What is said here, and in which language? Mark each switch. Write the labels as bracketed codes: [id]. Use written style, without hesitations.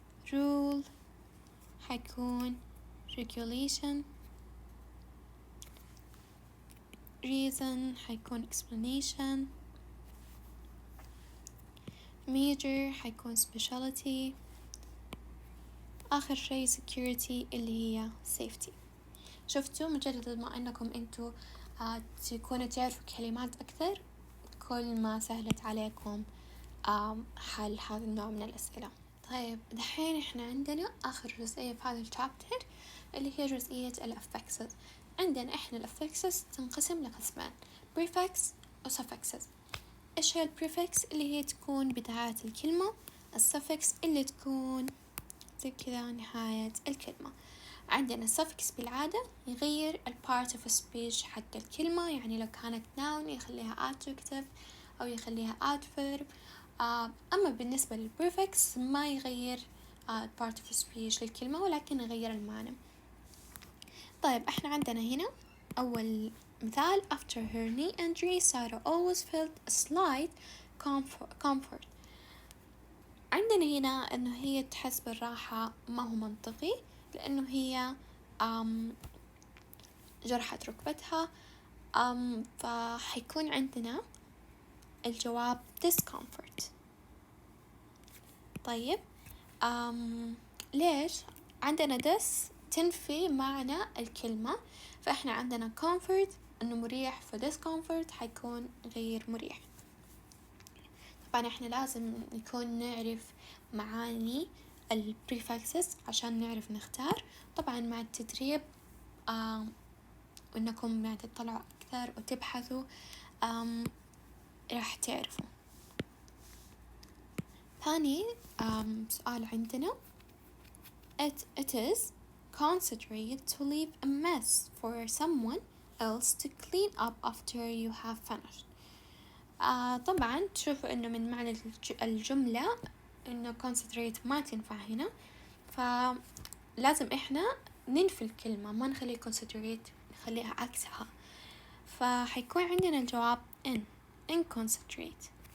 [en] rule [ar] حيكون [en] regulation. reason [ar] حيكون [en] explanation. major [ar] حيكون [en] specialty. [ar] آخر شيء security اللي هي safety. شفتوا مجرد ما أنكم أنتوا تكونوا تعرفوا كلمات أكثر كل ما سهلت عليكم حل هذا النوع من الأسئلة. طيب دحين إحنا عندنا آخر جزئية في هذا الشابتر اللي هي جزئية الأفكسز. عندنا إحنا الأفكسز تنقسم لقسمين prefix و suffixes. إيش هي البريفكس؟ اللي هي تكون بداية الكلمة. السفكس اللي تكون زي كذا نهاية الكلمة. عندنا السفكس بالعادة يغير ال part of speech حق الكلمة، يعني لو كانت noun يخليها adjective أو يخليها adverb. أما بالنسبة للبريفكس ما يغير part of speech للكلمة ولكن يغير المعنى. طيب احنا عندنا هنا أول مثال [en] after her knee injury Sarah always felt a slight comfort. [ar] عندنا هنا إنه هي تحس بالراحة ما هو منطقي لأنه هي جرحت ركبتها. فحيكون عندنا الجواب discomfort. طيب ليش عندنا this تنفي معنى الكلمة، فإحنا عندنا comfort إنه مريح، discomfort حيكون غير مريح. طبعا إحنا لازم نكون نعرف معاني الprefixes عشان نعرف نختار. طبعا مع التدريب وإنكم يعني تطلعوا أكثر وتبحثوا راح تعرفوا. ثاني سؤال عندنا [en] it is considerate to leave a mess for someone else to clean up after you have finished. [ar] طبعا تشوفوا إنه من معنى الجملة إنه considerate ما تنفع هنا، فلازم إحنا ننفي الكلمة ما نخلي considerate، نخليها عكسها. فحيكون عندنا الجواب inconsiderate.